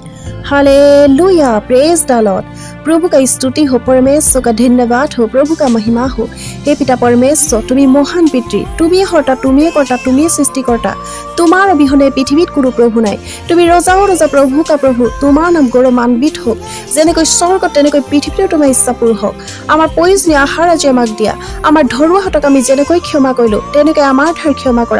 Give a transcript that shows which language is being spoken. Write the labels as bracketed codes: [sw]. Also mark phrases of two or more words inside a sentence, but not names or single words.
[hi] हालेलुया, [en] praise the Lord. [hi] प्रभु का स्तुति हो, परमेश्वर का धन्यवाद हो, प्रभु का महिमा हो। हे पिता परमेश्वर, [as] তুমি মহান পিতৃ, তুমিয়ে হৰ্তা, তুমিয়ে কৰ্তা, তুমিয়ে সৃষ্টিকৰ্তা। তোমাৰ অবিহনে পৃথিৱীত কোনো প্ৰভু নাই। তুমি ৰজাও ৰজা, [hi] प्रभु का प्रभु, [as] তোমাৰ নাম গৌৰৱান্বিত হওক। যেনেকৈ স্বৰ্গত তেনেকৈ পৃথিৱীতো তোমাৰ ইচ্ছা পূৰ হওক। আমাৰ প্ৰয়োজনীয় আহাৰ আজি আমাক দিয়া। আমাৰ ধৰুৱাহঁতক আমি যেনেকৈ ক্ষমা কৰিলোঁ তেনেকৈ আমাৰ ঠাইৰ ক্ষমা কৰা।